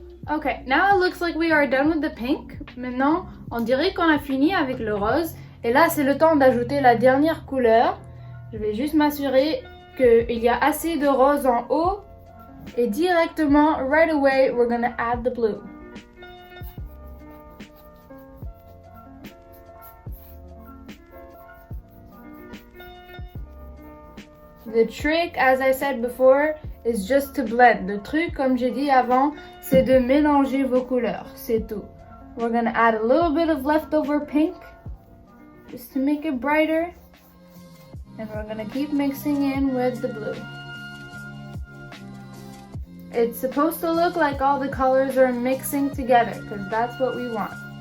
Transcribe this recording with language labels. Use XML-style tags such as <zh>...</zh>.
<en>Okay, now it looks like we are done with the pink.</en> <fr>Maintenant, on dirait qu'on a fini avec le rose. Et là, c'est le temps d'ajouter la dernière couleur. Je vais juste m'assurer qu'il y a assez de rose en haut. Et directement,</fr> <en>right away, we're gonna add the blue. The trick, as I said before, is just to blend.</en> <fr>Le truc, comme j'ai dit avant, c'est de mélanger vos couleurs. C'est tout.</fr> <en>We're gonna add a little bit of leftover pink, just to make it brighter. And we're gonna keep mixing in with the blue. It's supposed to look like all the colors are mixing together, because that's what we want.</en>